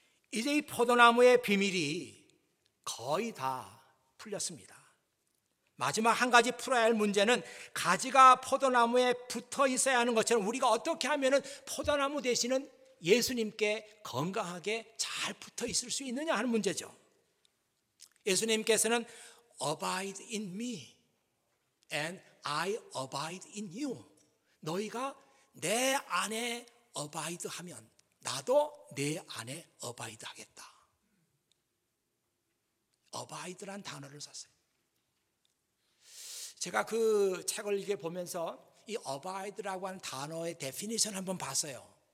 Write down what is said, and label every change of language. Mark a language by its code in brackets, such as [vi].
[ko] 이제 이 포도나무의 비밀이 거의 다 풀렸습니다. 마지막 한 가지 풀어야 할 문제는, 가지가 포도나무에 붙어 있어야 하는 것처럼 우리가 어떻게 하면 포도나무 되시는 예수님께 건강하게 잘 붙어 있을 수 있느냐 하는 문제죠. 예수님께서는 [en] Abide in me and I abide in you. [ko] 너희가 내 안에 abide 하면 나도 내 안에 abide 하겠다. abide란 단어를 썼어요. 제가 그 책을 이렇게 보면서 이 abide라고 하는 단어의 데피니션 한번 봤어요.